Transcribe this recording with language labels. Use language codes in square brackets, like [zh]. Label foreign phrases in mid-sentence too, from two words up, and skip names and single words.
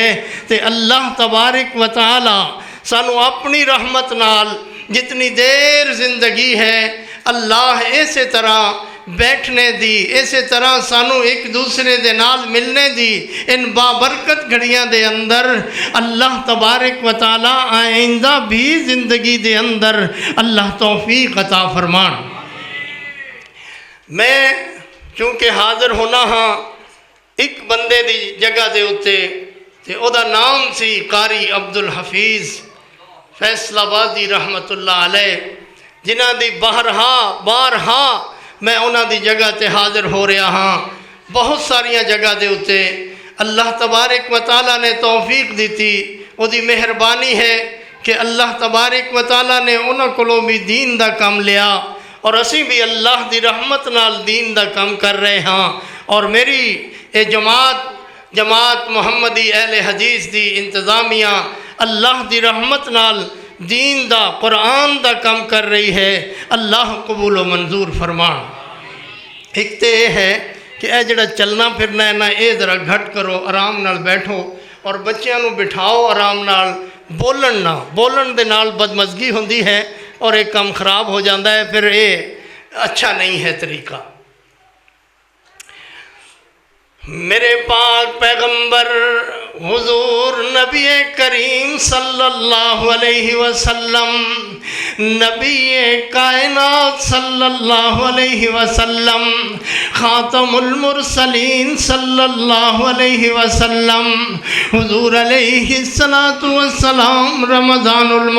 [pa] تے [ar] اللہ تبارک و تعالیٰ [pa] سانو اپنی رحمت نال جتنی دیر زندگی ہے اللہ اسی طرح بیٹھنے دی، اسی طرح سانو ایک دوسرے دے نال ملنے دی ان بابرکت گھڑیاں دے اندر [ar] اللہ تبارک و تعالی [pa] آئندہ بھی زندگی دے اندر اللہ توفیق عطا فرمان۔ میں چونکہ حاضر ہونا ہاں ایک بندے دی جگہ دے اتے تے او دا نام سی قاری عبدالحفیظ فیصل آبادی [ar] رحمت اللہ علیہ، [pa] جنہ دی بارہا میں انہاں دی جگہ تے حاضر ہو رہا ہاں۔ بہت ساریاں جگہ دے اتے [ar] اللہ تبارک و تعالیٰ [pa] نے توفیق دیتی، وہ دی مہربانی ہے کہ [ar] اللہ تبارک و تعالیٰ [pa] نے انہاں کولوں بھی دین دا کم لیا اور اسی بھی اللہ دی رحمت نال دین دا کم کر رہے ہاں۔ اور میری اے جماعت محمدی اہل حدیث دی انتظامیہ اللہ دی رحمت نال دین دا قرآن دا کم کر رہی ہے، اللہ قبول و منظور فرمان۔ ایک تے یہ ہے کہ اے جڑا چلنا پھرنا ہے نا، اے ذرا گھٹ کرو، آرام نال بیٹھو اور بچیاں نو بٹھاؤ آرام نال، بولن دے نال بدمزگی ہوندی ہے اور ایک کام خراب ہو جاندہ ہے، پھر اے اچھا نہیں ہے طریقہ۔ میرے پاک پیغمبر حضور نبی کریم [ar] صلی اللہ علیہ وسلم، [pa] نبی کائنات [ar] صلی اللہ علیہ وسلم، خاتم المرسلین صلی اللہ علیہ وسلم، [pa] حضور [ar] علیہ السلام [pa] رمضان